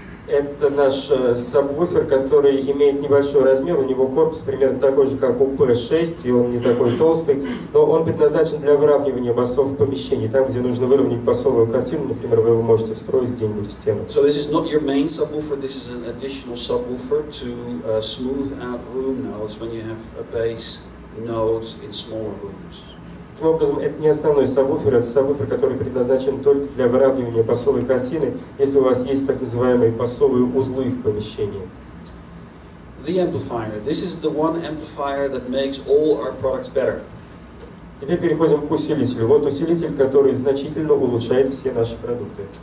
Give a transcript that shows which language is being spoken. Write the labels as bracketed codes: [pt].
[ru] Это наш сабвуфер, который имеет небольшой размер, у него корпус примерно такой же, как у P6, и он не такой толстый, но он предназначен для выравнивания басов в помещении, там, где нужно выровнять басовую картину, например, вы его можете встроить где-нибудь в стену. [en] So this is not your main subwoofer, this is an additional subwoofer to smooth out room notes when you have a bass nodes in smaller rooms. [ru] Таким образом, это не основной сабвуфер, это сабвуфер, который предназначен только для выравнивания басовой картины, если у вас есть так называемые басовые узлы в помещении. [en] The amplifier. This is the one amplifier that makes all our products better. [ru] Теперь переходим к усилителю. Вот усилитель, который значительно улучшает все наши продукты.